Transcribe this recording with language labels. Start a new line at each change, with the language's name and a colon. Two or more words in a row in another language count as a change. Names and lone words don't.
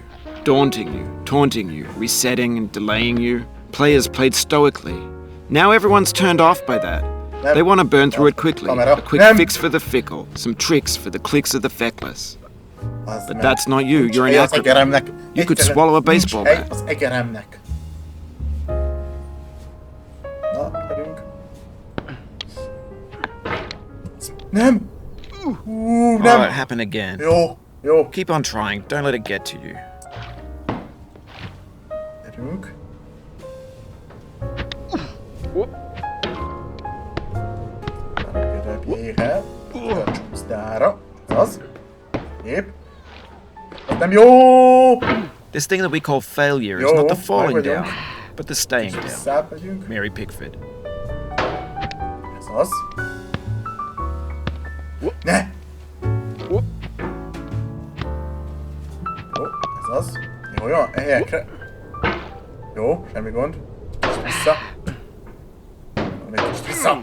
English: Daunting you, taunting you, resetting and delaying you. Players played stoically. Now everyone's turned off by that. They want to burn through it quickly. A quick fix for the fickle, some tricks for the clicks of the feckless. But that's not you. You're an
Hungarian: az
English: acrobat.
Hungarian: egeremnek.
English: You could swallow a baseball
Hungarian: Nincs hely
English: bat.
Hungarian: az egeremnek. Na, gyerünk. Nem!
English: Oh,
Hungarian: Nem!
English: it happened again.
Hungarian: Jó, jó.
English: Keep on trying. Don't let it get to you.
Hungarian: Gyerünk. Gerebjére. A csúszdára. Az. Épp. Az nem jó!
English: This thing that we call failure is
Hungarian: Yo,
English: not the falling
Hungarian: meg vagyunk.
English: down, but the staying down.
Hungarian: Visszább megyünk. Mary Pickford. Ez az. Ne! Jó, ez az. Jó, jó, helyekre. Jó, semmi gond. Kicsit vissza. Még kicsit vissza.